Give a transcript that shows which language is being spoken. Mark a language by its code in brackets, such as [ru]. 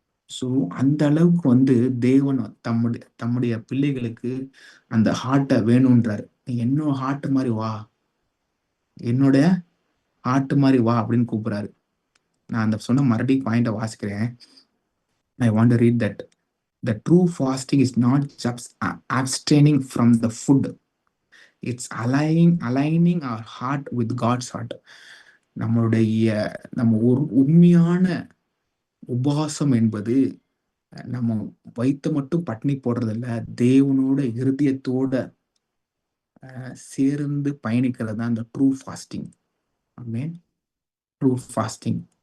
[ta] So அந்த அளவுக்கு வந்து தேவன் தம்முடைய பிள்ளைகளுக்கு அந்த ஹார்ட்ட வேணுன்றாரு. "நீ என்னோட ஹார்ட் மாரி வா. என்னுடைய ஹார்ட் மாரி வா" அப்படின்னு கூப்பிடுறாரு. நான் அந்த சொன்ன மறுபடியும் பாயிண்ட்ட வாசிக்கிறேன். [en] I want to read that. "The true fasting is not just abstaining from the food. It's aligning our heart with God's heart." [ta] நம்மளுடைய ஒரு உண்மையான உபவாசம் என்பது, நம்ம வயித்த மட்டும் பட்டினி போடுறதில்ல. தேவனோட இருதயத்தோட சேர்ந்து பயணிக்கிறது தான் இந்த ட்ரூ ஃபாஸ்டிங். ஆமென். True fasting.